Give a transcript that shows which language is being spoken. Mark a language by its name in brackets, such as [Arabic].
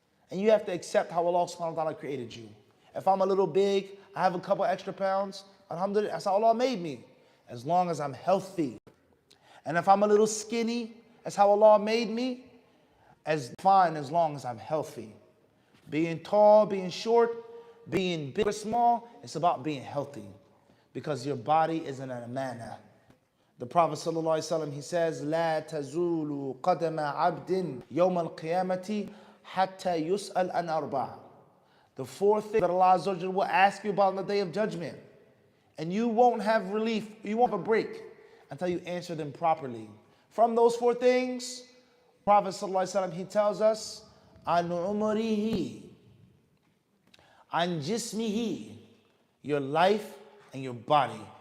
[English] And you have to accept how Allah subhanahu wa ta'ala created you. If I'm a little big, I have a couple extra pounds, alhamdulillah, that's how Allah made me. As long as I'm healthy. And if I'm a little skinny, that's how Allah made me. As fine as long as I'm healthy. Being tall, being short, being big or small, it's about being healthy. Because your body is an amana. The Prophet ﷺ, he says, [Arabic] لا تزول قدم عبد يوم القيامة حتى يسأل عن أربع. [English] The fourth thing that Allah Azza wa Jalla will ask you about on the day of judgment. And you won't have relief, you won't have a break until you answer them properly. From those four things, Prophet ﷺ, he tells us, an umrihi, an jismihi, your life and your body.